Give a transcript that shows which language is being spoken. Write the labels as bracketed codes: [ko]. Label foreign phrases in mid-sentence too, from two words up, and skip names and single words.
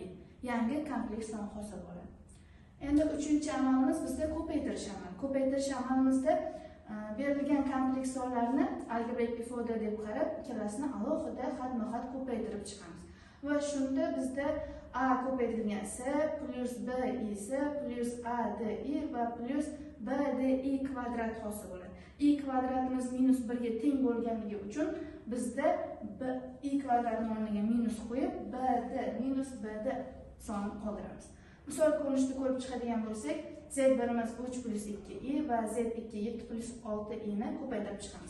[uz] Yangi kompleks son hosil bo'ladi. Endi uchinchi amalimiz bizda ko'paytirish amali. Ko'paytirish amalimizda berilgan kompleks sonlarni algebrik ifoda deb qarab, ikkalasini alohida xatma-xat ko'paytirib chiqamiz. Va shunda bizda a ko'paytirilgan s plus b i s plus a d i va plus b d i kvadrat hosil bo'ladi. I kvadratimiz -1 ga teng bo'lganligi uchun bizda b i kvadratning o'rniga minus qo'yib, b d minus b d sonini qoldiramiz. Misol ko'rinishda ko'rib chiqadigan bo'lsak, z1imiz 3 plus 2i va z2 7 plus 6i ni ko'paytirib chiqamiz.